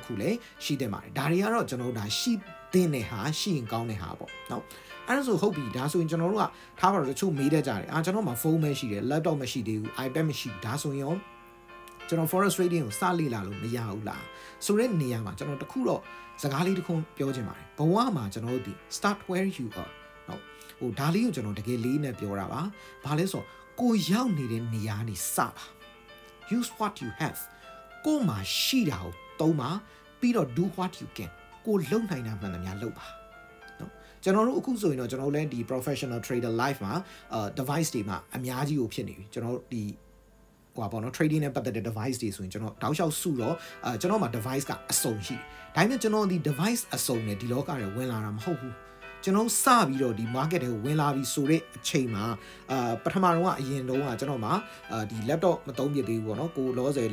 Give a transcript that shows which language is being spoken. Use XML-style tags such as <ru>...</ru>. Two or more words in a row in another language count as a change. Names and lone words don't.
<my>ခုလည်းရှိတဲ့ပါတယ်ဒါတွေကတော့ကျွန်တော်တို့ဒါရှိတဲ့နေဟာရှိရင်ကောင်းတဲ့ဟာပေါ့เนาะအဲ့ဒါဆိုဟုတ်ပြီဒါဆိုရင်ကျွန်တော်တို့ကထားပါတော့တချို့မေးတတ်ကြတယ်ကျွန်တော်မှာဖုန်းပဲရှိတယ် laptop မရှိသေးဘူး iPad မရှိဘူးဒါဆိုရင်ရောကျွန်တော်</my> <en>forest trading</en> <my>ကိုစလေ့လာလို့မရဘူးလားဆိုတဲ့နေရာမှာကျွန်တော်တခုတော့စကားလေးတစ်ခုပြောချင်ပါတယ်ဘဝမှာကျွန်တော်တို့ဒီ</my> <en>start where you are</en> <my>เนาะဟိုဒါလေးကိုကျွန်တော်တကယ်လေးနဲ့ပြောတာပါဘာလဲဆိုကိုရောက်နေတဲ့နေရာနေစပါ</my> <en>use what you have</en> <my>ကိုမှာရှိတာကိုသုံးပါပြီးတော့</my> <en>do what you can</en> <my>ကိုလုံနိုင်တာမှန်သမျှလုပ်ပါနော်ကျွန်တော်တို့အခုဆိုရင်တော့ကျွန်တော်လည်းဒီ</my> <en>professional trader life</en> <my>မှာdevice တွေမှာအများကြီးကိုဖြစ်နေပြီကျွန်တော်ဒီဟိုပါပေါ့နော် trading နဲ့ပတ်သက်တဲ့ device တွေဆိုရင်ကျွန်တော်တောက်လျှောက်စုတော့ကျွန်တော်မှာ device ကအ စုံရှိတယ်ဒါပေမဲ့ကျွန်တော်ဒီ device အစုံနဲ့ဒီလောကတွေဝင်လာတာမဟုတ်ဘူးကျွန်တော်စပြီးတော့ဒီ market တွေကိုဝင်လာပြီးဆိုတဲ့အချိန်မှာပထမတော့ကအရင်တော့ကကျွန်တော်မှာဒီ laptop မသုံးပြသေးဘူးပေါ့နော်ကိုလောဆယ်</my>